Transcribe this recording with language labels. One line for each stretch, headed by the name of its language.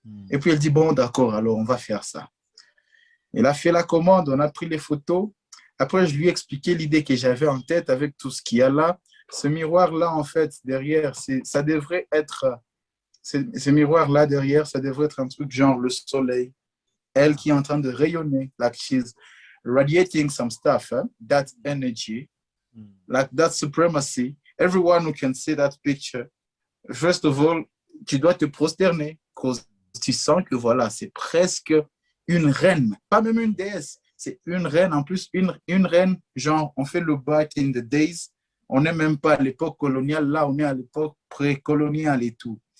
French: Et puis elle dit, bon, d'accord, alors on va faire ça. Elle a fait la commande, on a pris les photos. Après, je lui ai expliqué l'idée que j'avais en tête avec tout ce qu'il y a là. Ce miroir-là, en fait, derrière, ça devrait être, ce miroir-là derrière, ça devrait être un truc genre le soleil. Elle qui est en train de rayonner,
English: like she's radiating some stuff,
French: hein?
English: That energy, like that supremacy. Everyone who can see that picture, first of all,
French: tu dois te prosterner, parce que tu sens que voilà, c'est presque une reine, pas même une déesse, c'est une reine, en plus une reine, genre on fait le
English: back in the days,
French: on n'est même pas à l'époque coloniale, là on est à l'époque précoloniale et tout.